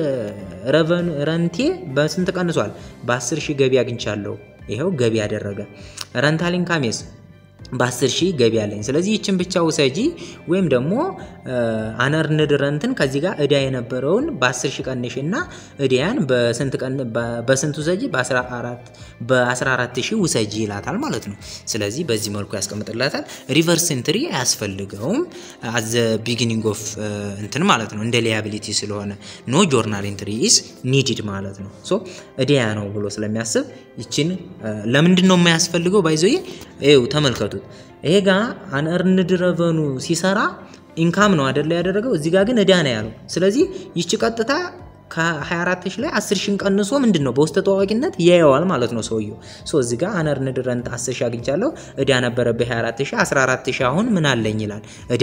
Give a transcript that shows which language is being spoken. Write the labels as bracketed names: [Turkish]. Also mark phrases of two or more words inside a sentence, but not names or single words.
[Amharic] ረንቴ በስንት ቀንሷል በ10000 ገቢ አግኝቻለሁ ይሄው ገቢ ያደረገ [English] rental incomes [Amharic] በ10000 ገቢ ያለኝ ስለዚህ እቺን ብቻ ወሰጂ ወይም ደግሞ unearned ረንትን ከዚህ ጋር እዳ የነበረውን በ10000 ቀንሽና እዳያን በስንት ወሰጂ በ14000 ወሰጂ ይላታል ማለት ነው ስለዚህ በዚህ መልኩ ያስቀምጥላታል [English] reverse entry [Amharic] ያስፈልገውም [English] at the beginning of [Amharic] እንትን ማለት ነው እንደ ሊያቢሊቲ ስለሆነ [English] no journal entry is needed [Amharic] ማለት ነው ሶ እዳያ ነው ብሎ ስለሚያስብ ይቺን ለምንድን ነው የማያስፈልገው ባይዘይ ኤው ተመልከቱ ይሄ ጋር [English] unearned revenue [Amharic] ሲሰራ ኢንካም ነው አይደል ያደረገው እዚህ ጋር ግን እዳ ነው ያለው ስለዚህ ይቺ ቀጥታ ከ24000 ላይ 10000 ቀንሶ ምንድነው በውስጥ ተዋቂነት ያያዋል ማለት ነው ሰውየው ሶ እዚህ ጋር [English] unearned rent [Amharic] 10000 አግኝቻለሁ እዳ ነበረብኝ 24000 14000 አሁን ምን አለኝ ይላል እዳ